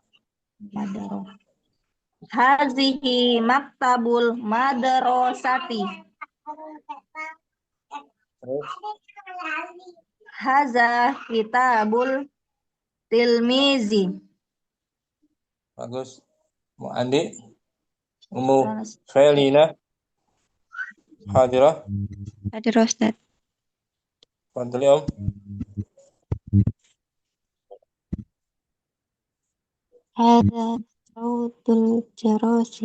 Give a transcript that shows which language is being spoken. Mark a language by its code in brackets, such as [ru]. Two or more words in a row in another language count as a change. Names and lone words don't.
[ar] هذه مكتب المدرسة. هذا كتاب التلميذ. [id] Bagus. Mu Andi. [ar] Ummu Felina. Hadirah. حاضرة أستاذ. [id] Fadli Om. [ar] هذا صوت الجرس.